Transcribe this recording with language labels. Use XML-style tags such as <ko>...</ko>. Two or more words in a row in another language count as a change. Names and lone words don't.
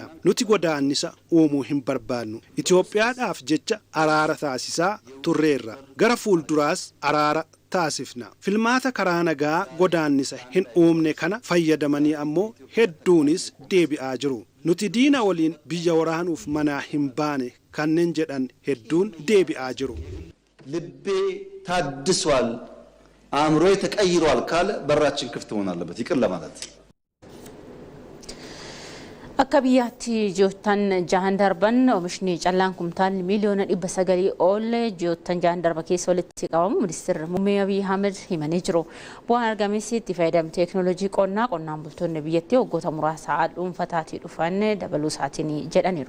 <om>Nuti godaannisa uumuu hin barbaannu. Itoophiyaadhaaf jecha araara taasisaa turreerra. Gara fuulduraas araara taasifna. Filmaata karaa nagaa godaannisa hin uumne kana fayyadamanii ammoo hedduunis deebi'aa jiru. Nuti diina waliin biyya waraanuuf manaa hin baane kanneen jedhan hedduun deebi'aa jiru.</om> <am>ልቤ ታድሷል አእምሮዬ ተቀይሯል ካለ በራችን ክፍት መሆን አለበት ይቅር ለማለት</am> <om>akka biyyaatti ji'oottan jahan darban oomishni callaan kumtaal miliyoona 900 ol ji'oottan jahan darba keessa walitti qabamu ministeerri muummee Abiy Ahmed himanii jiru. Bu'aan argames itti fayyadama teekinooloojii qonnaan bultoonni biyyattii waggoota muraasa dhuunfataatii dhufan dabaluu isaatiin jedhaniiru.</om>